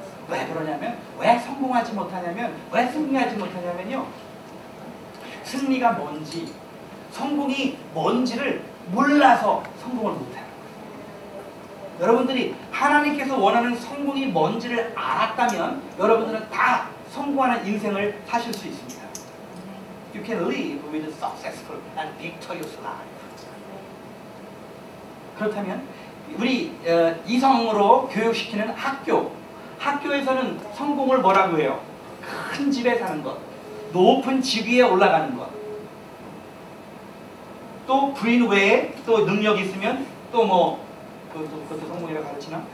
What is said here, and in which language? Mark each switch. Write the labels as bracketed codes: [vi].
[ko] 왜 그러냐면, 왜 성공하지 못하냐면, 왜 승리하지 못하냐면요, 승리가 뭔지, 성공이 뭔지를 몰라서 성공을 못해요. 여러분들이 하나님께서 원하는 성공이 뭔지를 알았다면 여러분들은 다 성공하는 인생을 사실 수 있습니다. [en] You can live with a successful and victorious life. [ko] 그렇다면 우리 이성으로 교육시키는 학교에서는 성공을 뭐라고 해요? 큰 집에 사는 것, 높은 집 위에 올라가는 것, 또 부인 외에 또 능력이 있으면 또 뭐 그것도 성공이라고 가르치나?